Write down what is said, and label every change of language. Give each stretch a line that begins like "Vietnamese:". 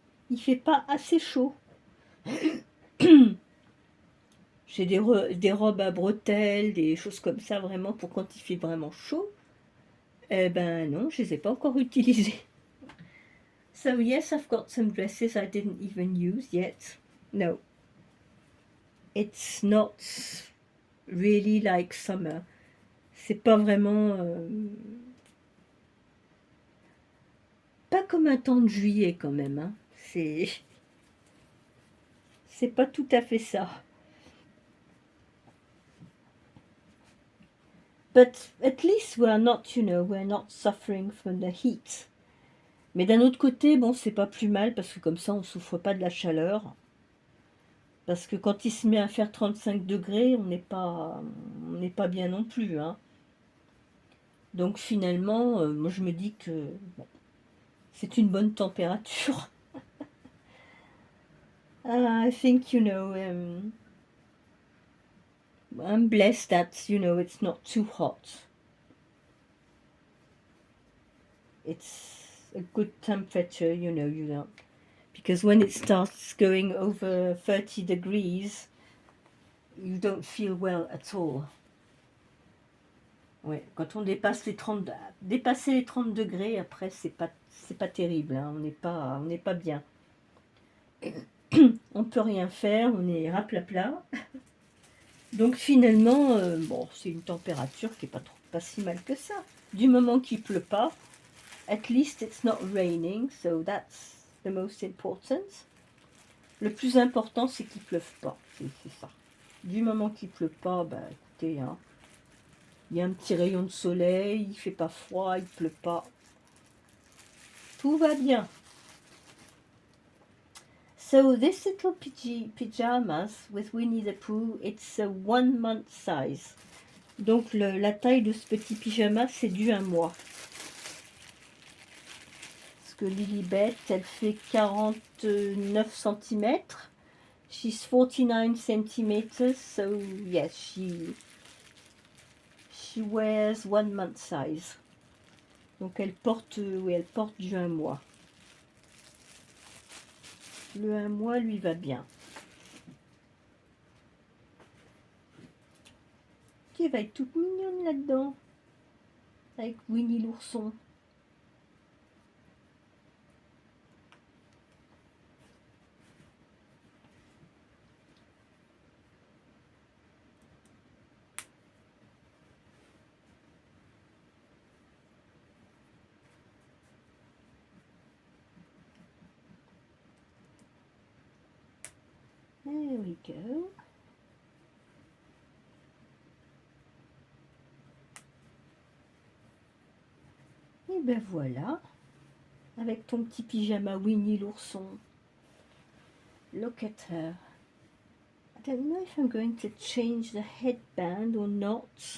French: Il fait pas assez chaud. J'ai des robes à bretelles, des choses comme ça vraiment pour quand il fait vraiment chaud. Eh ben non, je les ai pas encore utilisées.
English: So yes, I've got some dresses I didn't even use yet. No. It's not really like summer.
French: C'est pas vraiment... pas comme un temps de juillet quand même. C'est pas tout à fait ça.
English: But at least we're not suffering from the heat.
French: Mais d'un autre côté, bon, c'est pas plus mal parce que comme ça, on souffre pas de la chaleur. Parce que quand il se met à faire 35 degrés, on n'est pas bien non plus. Donc finalement, moi je me dis que bon, c'est une bonne température.
English: I think, I'm blessed that, it's not too hot. It's a good temperature, you know. Because when it starts going over 30 degrees, you don't feel well at all.
French: Ouais, quand on dépasse dépasser les 30 degrés, après, c'est pas terrible, on n'est pas bien. On peut rien faire, on est raplapla. Donc finalement, bon, c'est une température qui est pas si mal que ça. Du moment qu'il pleut pas,
English: at least it's not raining, so that's the most important.
French: Le plus important, c'est qu'il pleuve pas, c'est ça. Du moment qu'il pleut pas, écoutez, il y a un petit rayon de soleil, il fait pas froid, il pleut pas. Tout va bien.
English: So this little pyjamas with Winnie the Pooh, it's a 1 month size.
French: Donc la taille de ce petit pyjama, c'est du 1 mois. Parce que Lilibet, elle fait 49 cm.
English: She's 49 centimeters, so yes, she wears 1 month size.
French: Donc elle porte du 1 mois. Le 1 mois lui va bien. Qui va être toute mignonne là-dedans. Avec Winnie l'ourson.
English: There we go.
French: Et ben voilà, avec ton petit pyjama Winnie l'ourson.
English: Look at her. I don't know if I'm going to change the headband or not.